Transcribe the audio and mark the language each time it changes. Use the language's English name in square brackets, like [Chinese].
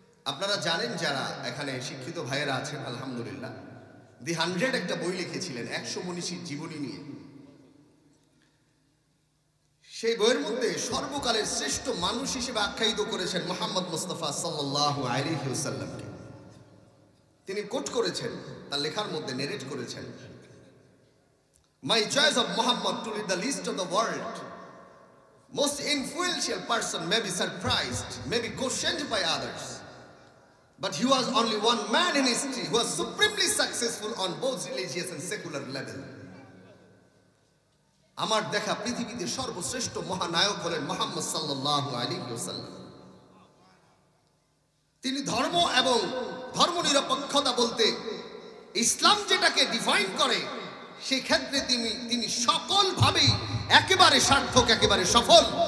[Bangla] আপনারা জানেন যারা এখানে শিক্ষিত ভাইয়েরা আছেন আলহামদুলিল্লাহ, দি 100 একটা বই লিখেছিলেন 100 মনীষীর জীবনী নিয়ে। সেই বইয়ের মধ্যে সর্বকালের শ্রেষ্ঠ মানুষ হিসেবে আখ্যায়িত করেছেন মুহাম্মদ মুস্তাফা সাল্লাল্লাহু আলাইহি ওয়াসাল্লামকে। তিনি কোট করেছেন, তার লেখার মধ্যে নেরেট করেছেন, [English] My choice of Muhammad to lead the list of the world most influential person may be surprised, may be questioned by others, but he was only one man in history who was supremely successful on both religious and secular level. [Bangla] আমার দেখা পৃথিবীতে সর্বশ্রেষ্ঠ মহানায়ক হলেন মুহাম্মদ সাল্লাল্লাহু আলাইহি ওয়াসাল্লাম। তিনি ধর্ম এবং ধর্মনিরপেক্ষতা বলতে ইসলাম যেটাকে ডিফাইন করে সেই ক্ষেত্রে তিনি সকলভাবেই একেবারে সার্থক, একেবারে সফল।